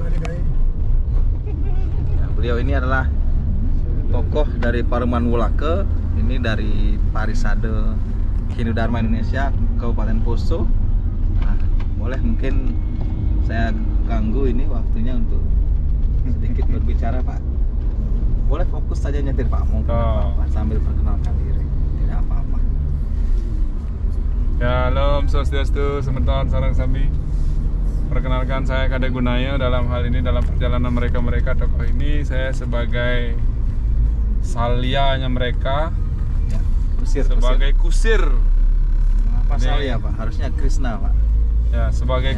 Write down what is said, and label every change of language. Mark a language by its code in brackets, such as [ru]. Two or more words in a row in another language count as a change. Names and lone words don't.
[id] Ya, beliau ini adalah tokoh dari Pareman Wulake, ini dari Parisade Hindu Dharma Indonesia Kabupaten Poso. Nah, boleh mungkin saya ganggu ini waktunya untuk sedikit berbicara Pak. Boleh fokus saja nyetir Pak, mungkin apa-apa, sambil perkenalkan diri, tidak apa-apa. Ya, halo, [ban] Om Swastiastu, semeton sarang sami. [id] Perkenalkan, saya Kade Gunaya. Dalam hal ini, dalam perjalanan mereka tokoh ini, saya sebagai salianya mereka, Ya, kusir, sebagai kusir. Mengapa Salya Pak? Harusnya Krishna Pak. Ya, sebagai